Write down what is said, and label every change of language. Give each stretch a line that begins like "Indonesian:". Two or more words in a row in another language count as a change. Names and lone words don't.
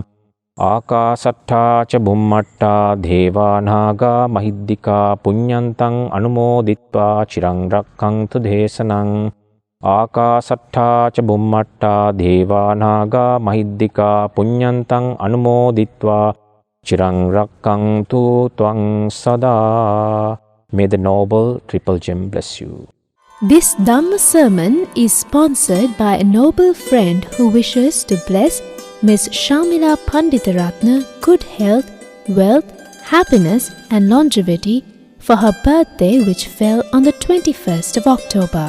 Pali: Akasattha cha bhummatta deva naga mahiddika punyantang anumoditva chirang rakkantu desanang. Akasattha cha bhummatta deva naga mahiddika punyantang anumoditva chirang rakkantu tvang sada.
English: May the noble triple gem bless you. This Dhamma sermon is sponsored by a noble friend who wishes to bless Miss Shamila Panditaratna good health, wealth, happiness and longevity for her birthday, which fell on the 21st of October.